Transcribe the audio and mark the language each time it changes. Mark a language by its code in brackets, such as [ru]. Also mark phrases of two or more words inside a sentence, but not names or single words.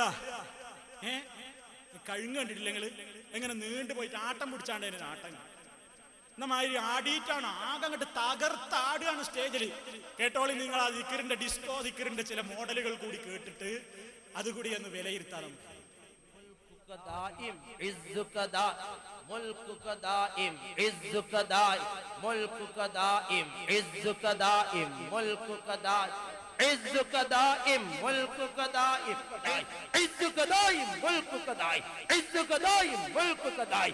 [ml] കഴുങ്ങ് കണ്ടിട്ടില്ല നിങ്ങള്? എങ്ങനെ നീണ്ടു പോയിട്ട് ആട്ടം പിടിച്ചാണ്ട് അതിന് ആട്ടം എന്നമാതിരി ആടിയിട്ടാണ് ആകെ അങ്ങോട്ട് തകർത്താടുകയാണ് സ്റ്റേജിൽ. കേട്ടോളി നിങ്ങൾ ആ ദിക്കറിന്റെ ഡിസ്കോ ദിക്കറിന്റെ ചില മോഡലുകൾ കൂടി കേട്ടിട്ട് അതുകൂടി ഒന്ന് വിലയിരുത്താം നമുക്ക്. [ar] دائم عزك دائم ملكك دائم عزك دائم ملكك دائم عزك دائم ملكك دائم عزك دائم ملكك دائم عزك دائم ملكك دائم عزك دائم ملكك دائم